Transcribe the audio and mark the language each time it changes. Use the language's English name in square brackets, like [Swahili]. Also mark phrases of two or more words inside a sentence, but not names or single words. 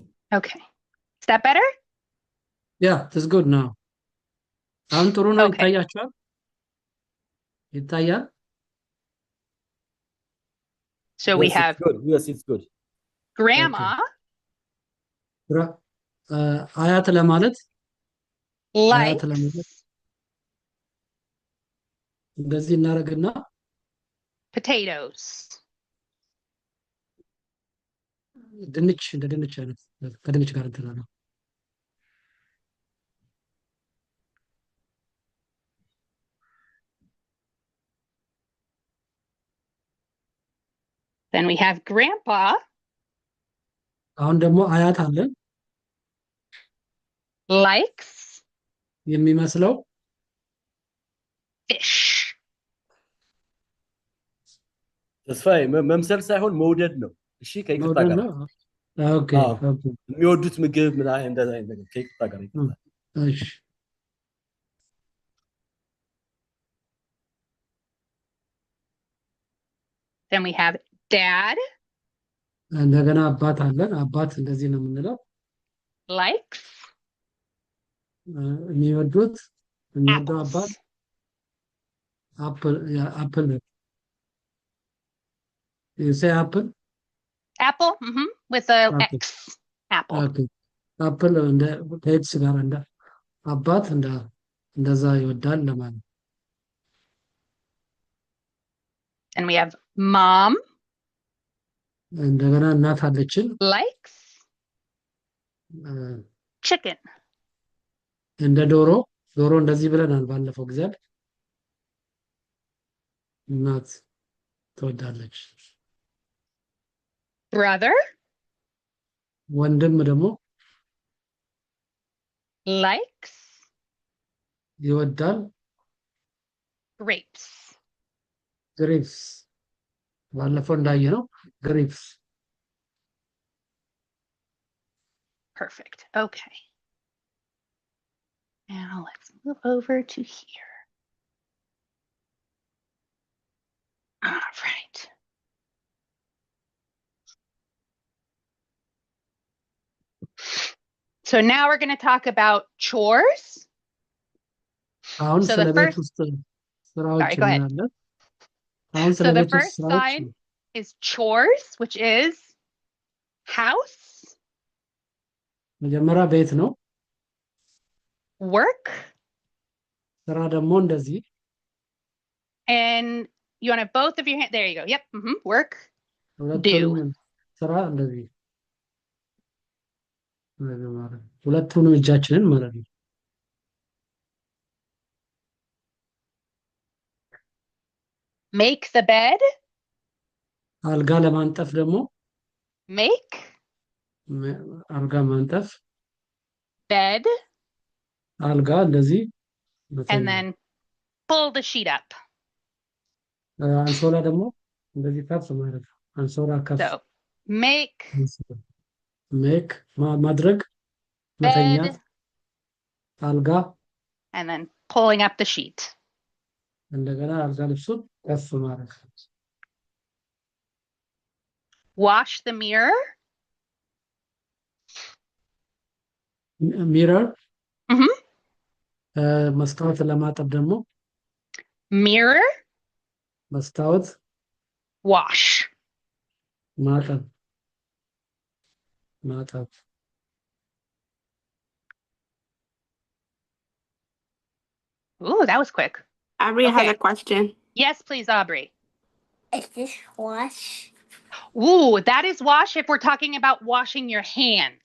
[English] Okay. Is that better? Yeah, that's good now. [Amharic] አሁን ጥሩ ነው [English] Okay. [Amharic] ይታያችኋል? ይታያል? [English] So we Yes, have it's good. Yes, it's good. grandma, [Amharic] አያት ለማለት አያት [English] likes, [Amharic] ለማለት እንደዚህ እናደርግና [English] potatoes. [Amharic] ድንች እንደ ድንች አይነት ከድንች ጋር እንትን ነው። [English] Then we have grandpa, [Amharic] አሁን ደግሞ አያት አለን [English] likes [Amharic] የሚመስለው [English] fish. [Amharic] ተስፋዬ መምሰል ሳይሆን መውደድ ነው። እሺ ከይቅርታ መውደድ ጋር ነው። ኦኬ አዎ። [English] ኦኬ [Amharic] የሚወዱት ምግብ ምን አይነት እንደዛ አይነት ነገር ከይቅርታ ጋር ይቅርታ። እሺ [English] Then we have dad, [Amharic] እንደገና አባት አለን አባት እንደዚህ ነው የምንለው [English] likes [Amharic] የሚወደው አባት [English] apples. አፕል you say apple Apple, with a Apple. X. Apple. [Amharic] ኦኬ አፕል እንደ ከኤክስ ጋር እንደ አባት እንደዛ ይወዳል ለማለት [English] And we have mom, [Amharic] እንደገና እናት አለችን [English] likes chicken. [Amharic] እንደ ዶሮ እንደዚህ ብለናል ባለፈው ጊዜ እናት ትወዳለች [English] Brother, [Amharic] ወንድም ደግሞ [English] likes [Amharic] ይወዳል [English] grapes. [Amharic] ግሬፕስ ባለፈው እንዳየነው ግሬፕስ [English] Perfect. Okay. Now let's move over to here. All right. So now we're going to talk about chores. [Amharic] አሁን [English] So [Amharic] ስለ [English] the [Amharic] ቤት [English] first, [Amharic] ውስጥ ስራዎች [English] sorry, go ahead. [Amharic] እናያለን አሁን ስለ [English] So the [Amharic] ቤት ውስጥ [English] first [Amharic] ስራዎች [English] sign is chores, which is house, [Amharic] መጀመሪያ ቤት ነው [English] work, [Amharic] ስራ ደግሞ እንደዚህ [English] and you want to have both of your hands. There you go. Yep. Work. [Amharic] ሁለቱንም ስራ እንደዚህ ሁለቱንም እጃችንን ማለት ነው [English] Make the bed. [Amharic] አልጋ ለማንጠፍ ደግሞ [English] Make [Amharic] አልጋ ማንጠፍ [English] bed, [Amharic] አልጋ እንደዚህ [English] and then pull the sheet up. [Amharic] አንሶላ ደግሞ እንደዚህ ከፍ ማለት ነው አንሶላ ከፍ [English] So make [Amharic] ሜክ ማድረግ [English] bed, [Amharic] መተኛት አልጋ [English] and then pulling up the sheet. [Amharic] እንደገና አልጋ ልብሱን ከፍ ማድረግ [English] Wash the mirror. ሚረር Mhm. [Amharic] መስታወት ለማጠብ ደግሞ [English] Mirror, [Amharic] መስታወት [English] wash. [Amharic] ማጠብ [English] Ooh, that was quick. Aubrey has Okay. a question. Yes, please, Aubrey. Is this wash? Ooh, that is wash if we're talking about washing your hands.